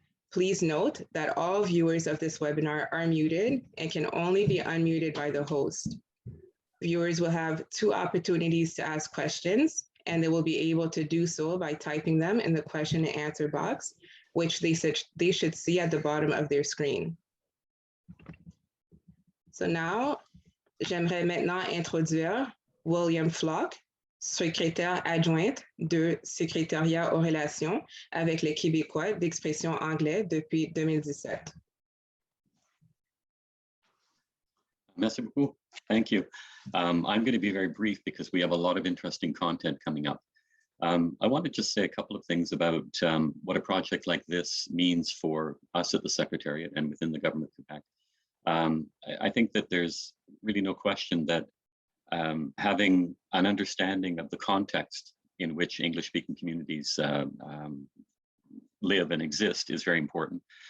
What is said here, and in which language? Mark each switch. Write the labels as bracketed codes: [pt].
[en] Please note that all viewers of this webinar are muted and can only be unmuted by the host. Viewers will have 2 opportunities to ask questions, and they will be able to do so by typing them in the question and answer box, which they should see at the bottom of their screen. So now, [fr] j'aimerais maintenant introduire William Flock, secrétaire adjointe de Secretariat aux relations avec les Québécois d'expression anglaise depuis 2017. Merci beaucoup. [en] Thank you. I'm going to be very brief because we have a lot of interesting content coming up. I want to just say a couple of things about what a project like this means for us at the Secretariat and within the Government of Quebec. I think that there's really no question that having an understanding of the context in which English-speaking communities live and exist is very important.